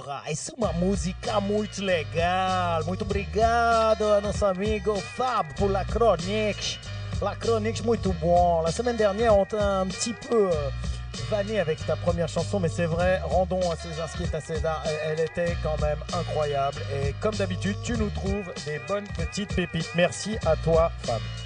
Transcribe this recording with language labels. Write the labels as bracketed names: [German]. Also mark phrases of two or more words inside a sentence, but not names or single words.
[Portuguese] mais uma música muito legal. Muito obrigado a nosso amigo Fab [French] pour la chronique. La chronique, muito bon. La semaine dernière, on t'a un petit peu vanné avec ta première chanson, mais c'est vrai, rendons à César ce qui est à César. Elle était quand même incroyable. Et comme d'habitude, tu nous trouves des bonnes petites pépites. Merci à toi, Fab.